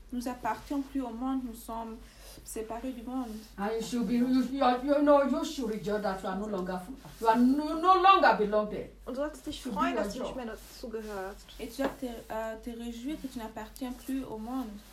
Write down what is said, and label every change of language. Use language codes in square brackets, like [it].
[fr] Nous appartions plus au monde, nous sommes séparé du monde. [en] And you should be, you should rejoice that you are no longer belong there. [de] Und du solltest dich freuen, dass du nicht mehr dazugehörst. [fr] Et tu dois te réjouir que tu n'appartiens plus au monde.